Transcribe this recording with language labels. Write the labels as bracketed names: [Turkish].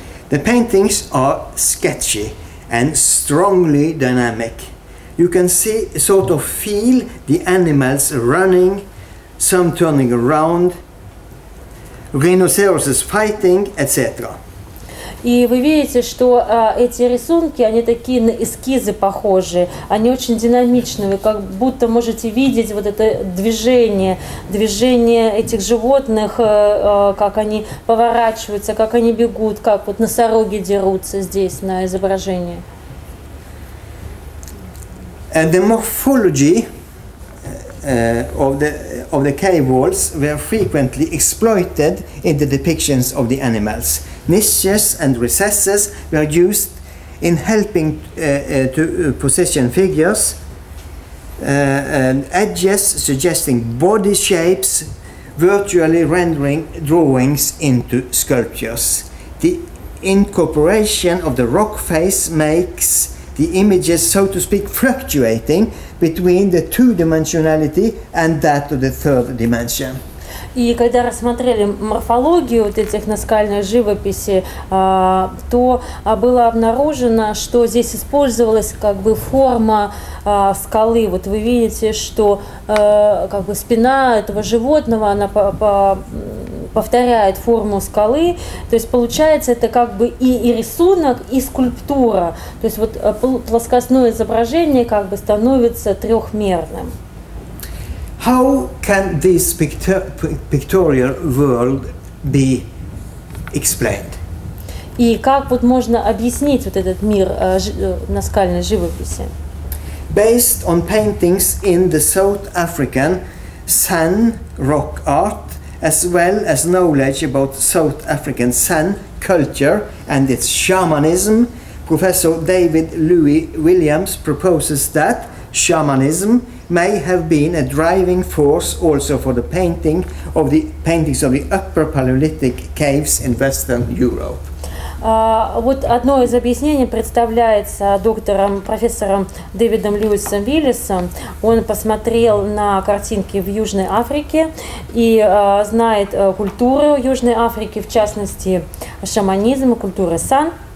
[English] The paintings are sketchy and strongly dynamic. You can see, sort of feel the animals running, some turning around, rhinoceroses fighting, etc. [Russian] И вы видите, что эти рисунки, они такие на эскизы похожие, они очень динамичные, вы как будто можете видеть вот это движение этих животных, как они поворачиваются, как они бегут, как вот носороги дерутся здесь на изображении. [English] The morphology of the cave walls were frequently exploited in the depictions of the animals. Niches and recesses were used in helping to position figures, and edges suggesting body shapes, virtually rendering drawings into sculptures. The incorporation of the rock face makes the images, so to speak, fluctuating between the two-dimensionality and that of the third dimension. [Russian] И когда рассмотрели морфологию вот этих наскальной живописи, то было обнаружено, что здесь использовалась как бы форма скалы. Вот вы видите, что как бы спина этого животного, она повторяет форму скалы. То есть получается это как бы и рисунок, и скульптура. То есть вот плоскостное изображение как бы становится трехмерным. [English] How can this pictorial world be explained? [Russian] И как вот можно объяснить вот этот мир наскальной живописи? [English] Based on paintings in the South African San rock art, as well as knowledge about South African San culture and its shamanism, Professor David Louis Williams proposes that shamanism may have been a driving force also for the paintings of the upper Paleolithic caves in Western Europe. [Russian] Вот одно из объяснений представляется профессором Дэвидом Льюисом Уиллисом. Он посмотрел на картинки в Южной Африке и знает культуру Южной Африки, в частности шаманизм, культуру сан.